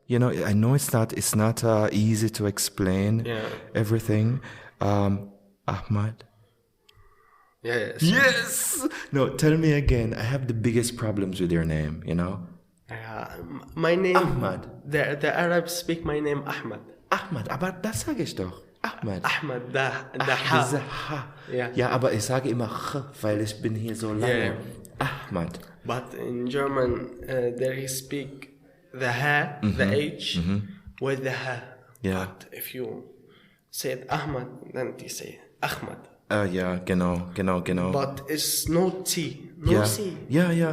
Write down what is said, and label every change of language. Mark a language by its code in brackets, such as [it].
[en] I know it's not easy to explain everything. Ahmad. Yes. No, tell me again. I have the biggest problems with your name. My name. Ahmad. The Arabs speak my name Ahmad. [de] Ahmad, aber das sage ich doch. Ahmad. Ahmad, da Ha. Ja, aber ich sage immer Ch, weil ich bin hier so lange. Ahmad. [en] But in German, they speak the Ha, the H, with the Ha. Yeah. But if you say Ahmad, then they say Ahmad. [de] Ja, genau. [en] But it's no T, no C. Yeah.